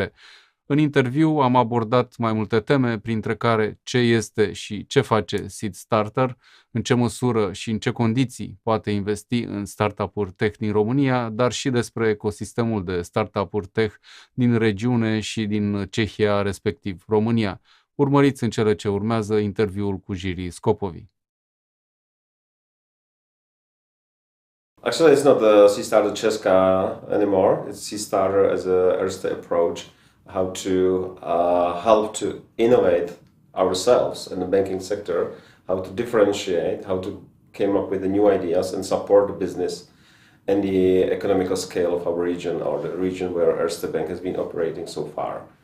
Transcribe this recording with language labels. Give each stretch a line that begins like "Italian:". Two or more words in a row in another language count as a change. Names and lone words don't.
Romanian: În interviu am abordat mai multe teme, printre care ce este și ce face Seed Starter, în ce măsură și în ce condiții poate investi în startup-uri tech din România, dar și despre ecosistemul de startup-uri tech din regiune și din Cehia, respectiv România. Urmăriți în cele ce urmează interviul cu Jiri Skopovy.
English: Actually, it's not the Seed Starter Cesca anymore. It's Seed Starter as a Erste approach, how to help to innovate ourselves in the banking sector, how to differentiate, how to come up with the new ideas and support the business and the economical scale of our region, or the region where Erste Bank has been operating so far.